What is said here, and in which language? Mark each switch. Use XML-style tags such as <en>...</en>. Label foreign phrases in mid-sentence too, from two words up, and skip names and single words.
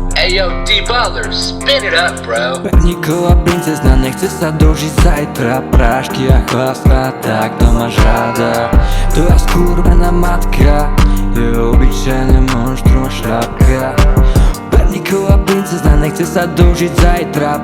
<en>Hey yo, D-Baller, spin it up, bro.</en> <sk>Perníková princezna nechce sa dožiť zajtra. Prášky a chlasta, tak to máš rada. Tvoja skurvená matka je obyčajné monštrum a šľapka. Perníková princezna nechce sa dožiť zajtra.</sk>